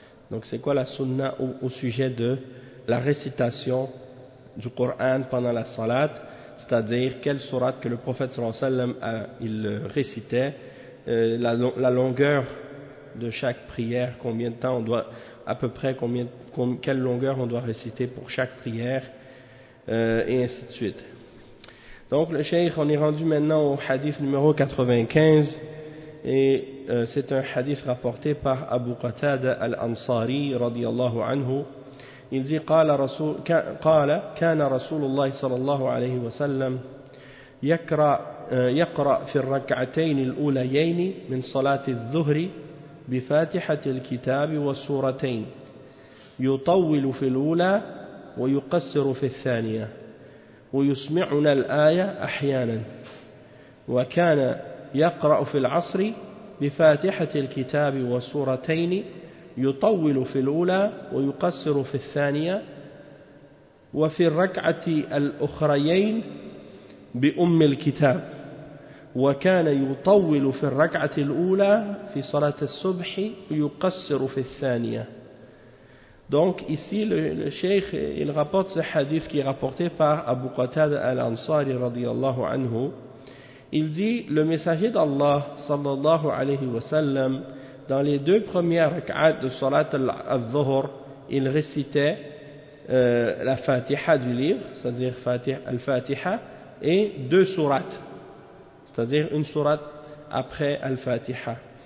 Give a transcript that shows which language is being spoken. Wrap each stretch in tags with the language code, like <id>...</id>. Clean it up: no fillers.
<fr>Donc c'est quoi la sunna au sujet de la récitation du Coran pendant la salat, c'est-à-dire quelle sourate que le prophète sallallahu alayhi wa sallam il récitait, la longueur de chaque prière, combien de temps on doit, à peu près quelle longueur on doit réciter pour chaque prière. Et ainsi de suite. Donc le cheikh, on est rendu maintenant au hadith numéro 95, et c'est un hadith rapporté par Abu Qatada al-Ansari radiyallahu anhu. Il dit</fr> <ar>qala kana rasulullah sallallahu alayhi wa sallam yaqra fi ar-rak'atayn al-ulayayn min salati adh-dhuhri bi fatihati al-kitab wa suratayn yutawwilu fi al-ula ويقصر في الثانية ويسمعنا الآية أحيانا وكان يقرأ في العصر بفاتحة الكتاب وسورتين يطول في الأولى ويقصر في الثانية وفي الركعة الأخريين بأم الكتاب وكان يطول في الركعة الأولى في صلاة الصبح ويقصر في الثانية.</ar> <fr>Donc ici, le cheikh, il rapporte ce hadith qui est rapporté par Abu Qatada al-Ansari radiyallahu anhu. Il dit, le messager d'Allah sallallahu alayhi wa sallam, dans les deux premières rak'at de salat al-dhuhr, il récitait la fatiha du livre, c'est-à-dire al-fatiha, et deux sourates, c'est-à-dire une sourate après al-fatiha.</fr>